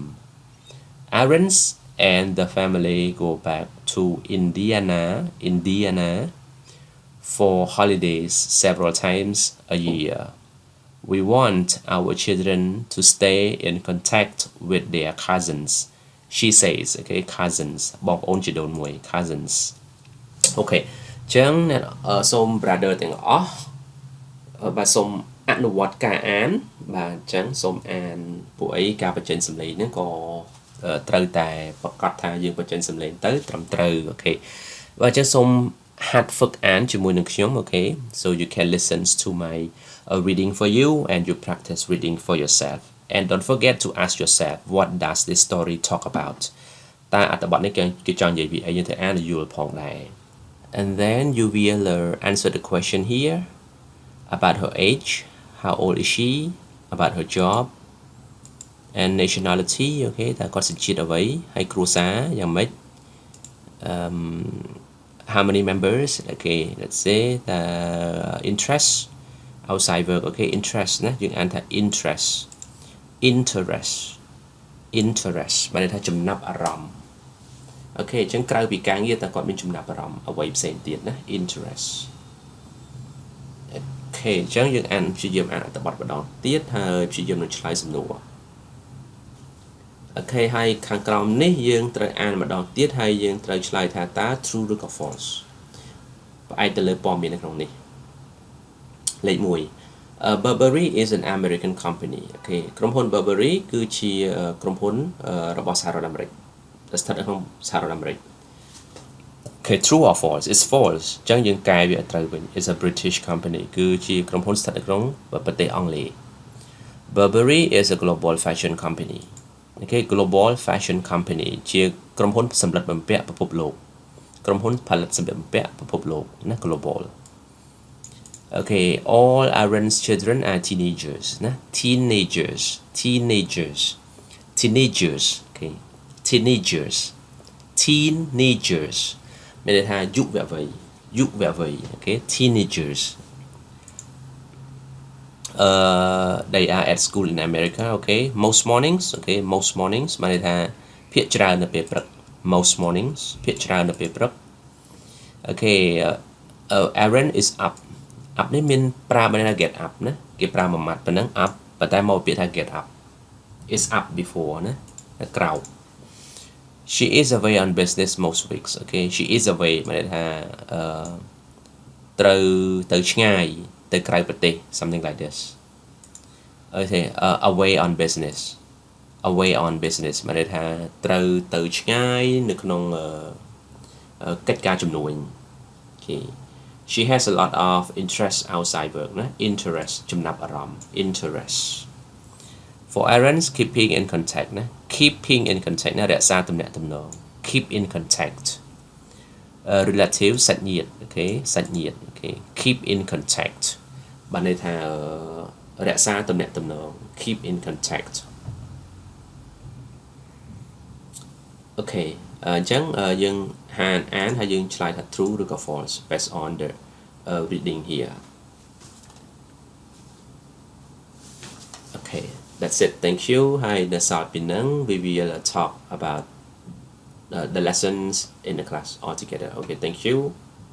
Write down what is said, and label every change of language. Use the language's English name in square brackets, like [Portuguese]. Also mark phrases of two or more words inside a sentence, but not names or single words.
[English] Aaron's and the family go back to Indiana for holidays several times a year. We want our children to stay in contact with their cousins. She says, okay, cousins. [Khmer] បងប្អូនជីដូនមួយ cousins. Okay. ចឹងសូម brother ទាំងអស់បាទសូមអនុវត្តការអានបាទចឹងសូមអានពួកអីការបញ្ចេញសម្លេងហ្នឹងក៏ត្រូវ តែប្រកាសថាយើងបញ្ចេញសម្លេងទៅត្រឹមត្រូវអូខេបាទចឹងសូមហាត់ហ្វឹកអានជាមួយនឹងខ្ញុំ [English] អូខេ so you can listen to my reading for you and you practice reading for yourself and don't forget to ask yourself what does this story talk about [Khmer] តើអត្ថបទនេះគេចង់និយាយពីអីយើងត្រូវអានឲ្យយល់ផងដែរ [English] and then you will answer the question here about her age, how old is she, about her job and nationality, [Khmer] okay តើគាត់សញ្ជាតិអ្វីហើយគ្រួសារយ៉ាងម៉េច [English] how many members, okay let's say the interest outside work, okay interest [Khmer] ណាយើងអានថា interest បានន័យថាចំណាប់អារម្មណ៍អូខេអញ្ចឹងក្រៅពីការងារតើគាត់មានចំណាប់អារម្មណ៍អ្វីផ្សេងទៀតណា interest អូខេអញ្ចឹង យើងអានព្យាយាមអានអត្ថបទម្ដងទៀតហើយព្យាយាមនឹងឆ្លើយសំណួរអូខេហើយខាងក្រោមនេះយើងត្រូវអានម្ដងទៀតហើយយើងត្រូវឆ្លើយថា តើ true ឬក៏ false ផ្អែកទៅលើព័ត៌មាននៅក្នុងនេះលេខ1 [English] Burberry is an American company [Khmer] អូខេក្រុមហ៊ុន Burberry គឺជា ក្រុមហ៊ុនរបស់សហរដ្ឋអាមេរិកដែលស្ថិតនៅក្នុងសហរដ្ឋអាមេរិក [English] Okay true or false it's false [Khmer] អញ្ចឹងយើងកែវាឲ្យត្រូវវិញ [English] it's a British company [Khmer] គឺជាក្រុមហ៊ុនស្ថិតនៅក្នុងប្រទេសអង់គ្លេស [English] Burberry is a global fashion company [Khmer] Okay global fashion company ជាក្រុមហ៊ុនសម្លៀកបំពាក់ពិភពលោកក្រុមហ៊ុនផលិតសម្លៀកបំពាក់ពិភពលោកណា [English] global Okay all Aaron's children are teenagers [Khmer] ណា teenagers [English] okay teenagers [Khmer] មានន័យថាយុវវ័យ [English] okay teenagers they are at school in America okay most mornings [Khmer] បានន័យថាភាគច្រើននៅពេលព្រឹក [English] most mornings [Khmer] ភាគច្រើននៅពេលព្រឹក [English] okay Aaron is up [Khmer] នេះមានប្រើបានថា [English] get up [Khmer] ណាគេប្រើមួយម៉ាត់ប៉ុណ្ណឹង up ប៉ុន្តែមកពាក្យថា [English] get up is up before [Khmer] ណាក្រោយ [English] she is away on business most weeks okay she is away [Khmer] បានន័យថា ត្រូវទៅឆ្ងាយទៅក្រៅប្រទេស [English] something like this okay away on business [Khmer] បានន័យថាត្រូវទៅឆ្ងា យនៅក្នុងកិច្ចការជំនួញ [English] okay she has a lot of interest outside work ណា interest [Khmer] ចំណាប់អារម្មណ៍ [English] interest for Aaron's keeping in contact ណា keeping in contact [Khmer] ណារក្សាទំនាក់ទំនង [English] keep in contact relative [Khmer] សាច់ញាតិ [English] okay [Khmer] សាច់ញាតិ [English] okay keep in contact [Khmer] បានន័យថារក្សាទំនាក់ទំនង [English] keep in contact [Khmer] អូខេអញ្ចឹងយើងអានហើយយើងឆ្លើយថា [English] true ឬក៏ false based on the reading here okay that's it thank you [Khmer] ហើយនៅសល់ពីហ្នឹង [English] we will talk about the lessons in the class all together okay thank you